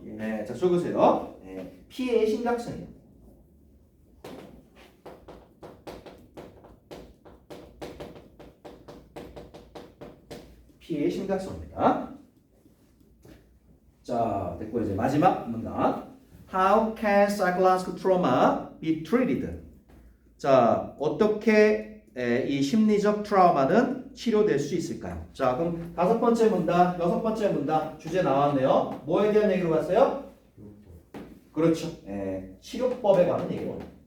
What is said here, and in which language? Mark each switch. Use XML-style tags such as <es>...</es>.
<ko>네, 자, 적으세요. 네, 피해의 심각성이에요. 피해의 심각성입니다. 자, 됐고 이제 마지막 문단.</ko> <en>How can psychological trauma be treated?</en> <ko>자, 어떻게 이 심리적 트라우마는 치료될 수 있을까요? 자, 그럼 다섯 번째 문단, 여섯 번째 문단 주제 나왔네요. 뭐에 대한 얘기로 갔어요? 그렇죠. 치료법에 관한 얘기로.</ko>